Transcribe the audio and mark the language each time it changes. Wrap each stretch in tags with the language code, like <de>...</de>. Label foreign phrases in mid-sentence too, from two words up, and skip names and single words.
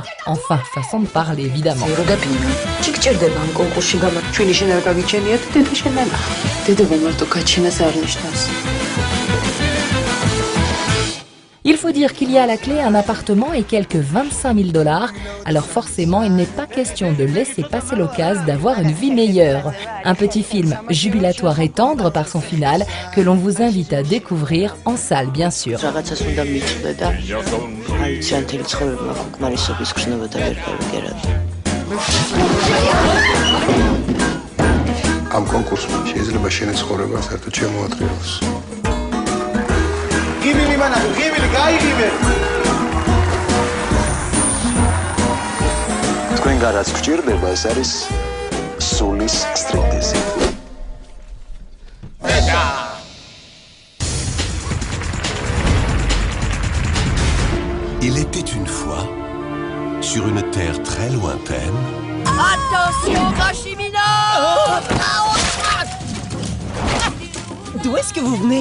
<fr>Enfin, façon de parler, évidemment. Il faut dire qu'il y a à la clé un appartement et quelques 25 000 $. Alors forcément, il n'est pas question de laisser passer l'occasion d'avoir une vie meilleure. Un petit film jubilatoire et tendre par son final que l'on vous invite à découvrir en salle, bien sûr.</fr> <ka>ამ კონკურსმა შეიძლება შენი ცხოვრება საერთოდ შემოატრიალოს. გიბილი მანაგ, გიბილი, გაიგიბე. თქვენგან რაც გჭირდება, ეს არის სულის სტრიტიზი.</ka> <fr>Il était une fois, sur une terre très lointaine, Attention, Machimino! D'où est-ce que vous venez?</fr>